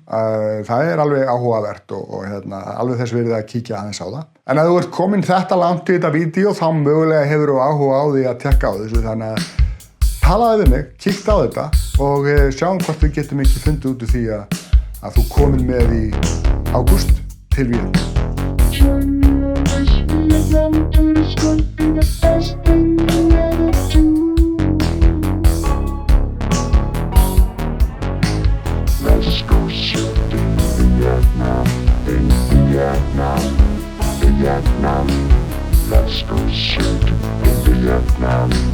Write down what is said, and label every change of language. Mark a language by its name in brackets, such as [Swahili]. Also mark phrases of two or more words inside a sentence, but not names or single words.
[Icelandic] Það alveg áhugavert og alveg þess verið að kíkja aðeins á það. En ef þú ert komin þetta langt í þetta vídeó þá mögulega hefur þú áhuga á því að tekka á þessu, þannig að talaði við mig, kíktu á þetta og sjáum hvort við getum ekki fundið út úr því að þú komin með í ágúst til Vietnam. [English] Let's go shooting in Vietnam. Let's go shooting in Vietnam.